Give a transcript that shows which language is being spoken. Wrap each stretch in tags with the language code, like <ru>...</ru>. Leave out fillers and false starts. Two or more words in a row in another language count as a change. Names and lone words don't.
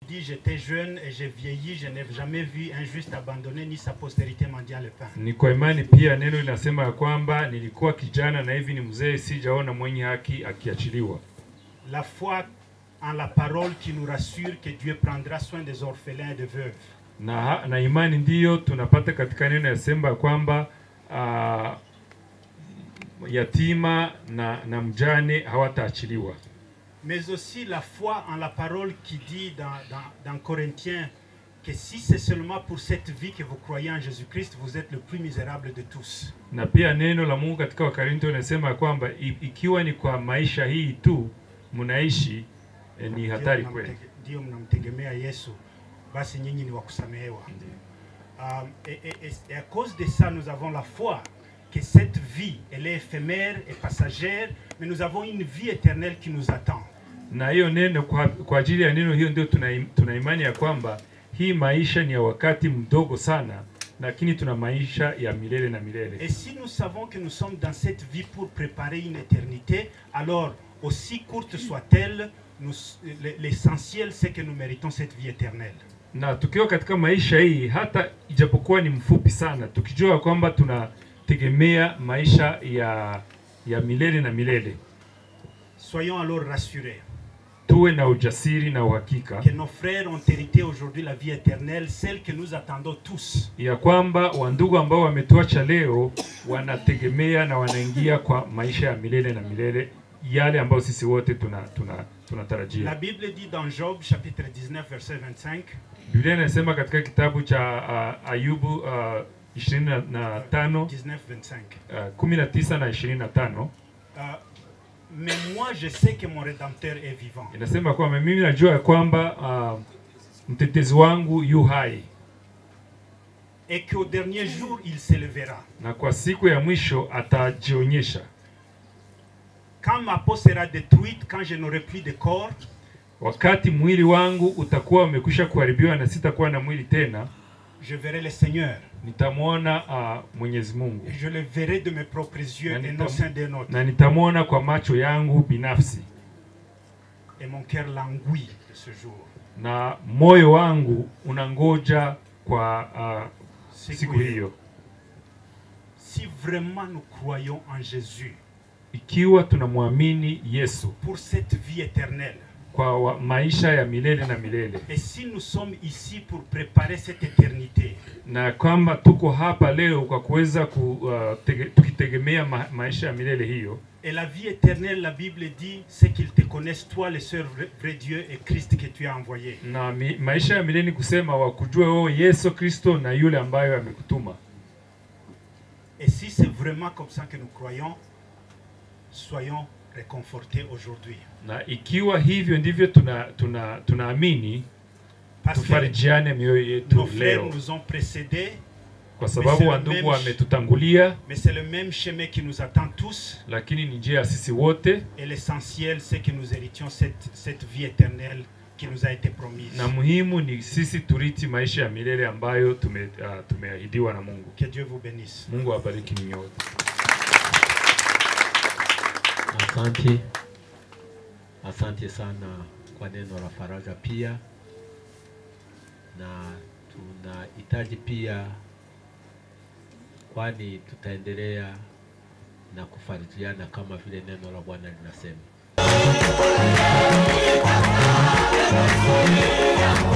<fr>dit j'étais jeune et j'ai vieilli, je n'ai jamais vu un juste abandonné ni sa postérité mendiant le pain.</fr> <sw>Ni kwa imani pia neno linasema ya kwamba nilikuwa kijana na hivi ni mzee, sijaona mwenye haki akiachiliwa.</sw> <fr>La foi en la parole qui nous rassure que Dieu prendra soin des orphelins et des veuves.</fr> <sw>Na imani ndiyo tunapata katika neno yasema kwamba yatima na mjane hawataachiliwa.</sw> <fr>Mais aussi la foi en la parole qui dit dans Corinthiens que si c'est seulement pour cette vie que vous croyez en Jésus-Christ, vous êtes le plus misérable de tous.</fr> <sw>Na pia neno la Mungu katika Wakorintho linasema kwamba ikiwa ni kwa maisha hii tu mnaishi ni hatari kweli. Ndio mnamtegemea Yesu, basi nyinyi ni wa kusamehewa.</sw> <fr>Et à cause de ça, nous avons la foi que cette vie, elle est éphémère et passagère, mais nous avons une vie éternelle qui nous attend.</fr> <sw>Na hiyo neno kwa ajili ya neno hiyo ndio tuna imani ya kwamba hii maisha ni ya wakati mdogo sana, lakini tuna maisha ya milele na milele.</sw> <fr>Et si nous savons que nous sommes dans cette vie pour préparer une éternité, alors aussi courte soit-elle, l'essentiel c'est que nous méritons cette vie éternelle.</fr> <sw>Na tukiwa katika maisha hii hata ijapokuwa ni mfupi sana, tukijua kwamba tunategemea maisha ya milele na milele.</sw> <fr>Soyons alors rassurés.</fr> <sw>Tuwe na ujasiri na uhakika</sw> <fr>que nos frères ont hérité aujourd'hui la vie éternelle, celle que nous attendons tous.</fr> <sw>Ya kwamba wandugu ambao wametuacha leo wanategemea na wanaingia kwa maisha ya milele na milele, yale ambao sisi wote tunatarajia.</sw> <fr>La Bible dit dans Job chapitre 19 verset 25.</fr> <sw>Biblia inasema katika kitabu cha Ayubu 25 19 na 25.</sw> <fr>Mais moi je sais que mon rédempteur est vivant.</fr> <sw>Inasema kwamba mimi najua kwamba mtetezi wangu yu hai.</sw> <fr>Et qu'au dernier jour il s'élèvera.</fr> <sw>Na kwa siku ya mwisho atajionyesha.</sw> <fr>Quand ma peau sera détruite, quand je n'aurai plus de corps,</fr> <sw>wakati mwili wangu utakuwa umekwisha kuharibiwa na sitakuwa na mwili tena,</sw> <fr>je verrai le Seigneur.</fr> <sw>Nitamwona Mwenyezi Mungu.</sw> <fr>Je le verrai de mes propres yeux et non ceux des nôtres.</fr> <sw>Na nitamwona kwa macho yangu binafsi.</sw> <fr>Et mon cœur languit de ce jour.</fr> <sw>Na moyo wangu unangoja kwa siku hiyo.</sw> <fr>Si vraiment nous croyons en Jésus,</fr> <sw>ikiwa tunamwamini Yesu</sw> <fr>pour cette vie éternelle,</fr> <sw>kwa maisha ya milele na milele,</sw> <fr>et si nous sommes ici pour préparer cette éternité,</fr> <sw>na kwamba tuko hapa leo kwa kuweza tukitegemea maisha ya milele hiyo,</sw> <fr>et la vie éternelle, la Bible dit, c'est qu'ils te connaissent toi le seul vrai Dieu et Christ que tu as envoyé.</fr> <sw>Na maisha ya milele ni kusema wakujue wewe Yesu Kristo na yule ambaye amekutuma.</sw> <fr>Et si c'est vraiment comme ça que nous croyons, soyons réconfortés aujourd'hui.</fr> <sw>Na ikiwa hivyo ndivyo tunaamini, tufarijiane mioyo yetu</sw> <fr>nos frères</fr> <sw>leo.</sw> <fr>nous ont précédés,</fr> <sw>kwa sababu wandugu wametutangulia,</sw> <fr>mais c'est le même chemin qui nous attend tous.</fr> <sw>Lakini ni njia sisi wote.</sw> <fr>Et l'essentiel c'est que nous héritions cette vie éternelle qui nous a été promise.</fr> <sw>Na muhimu ni sisi turiti maisha ya milele ambayo tumeahidiwa na Mungu.</sw> <fr>Que Dieu vous bénisse.</fr> <sw>Mungu awabariki ninyi wote. Asante sana kwa neno la faraja pia, na tunahitaji pia, kwani tutaendelea na kufarijiana kama vile neno la Bwana linasema.</sw>